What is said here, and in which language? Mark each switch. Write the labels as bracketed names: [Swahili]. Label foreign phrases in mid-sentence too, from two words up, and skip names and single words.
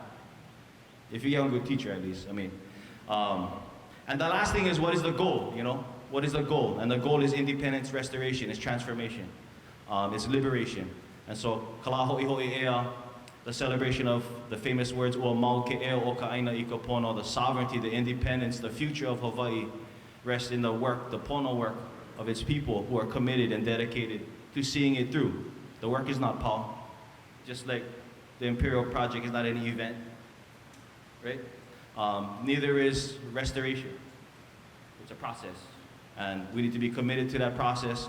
[English] If you get a good teacher, at least, I mean. And the last thing is, what is the goal, you know? What is the goal? And the goal is independence, restoration, it's transformation, it's liberation. And so, Kalaho'iho'i ea, the celebration of the famous words, [Hawaiian] o mau ke ea o ka aina I ka pono, [English] the sovereignty, the independence, the future of Hawaii rests in the work, the pono work of its people who are committed and dedicated to seeing it through. The work is not pau, just like the Imperial Project is not any event, right? Neither is restoration. It's a process, and we need to be committed to that process.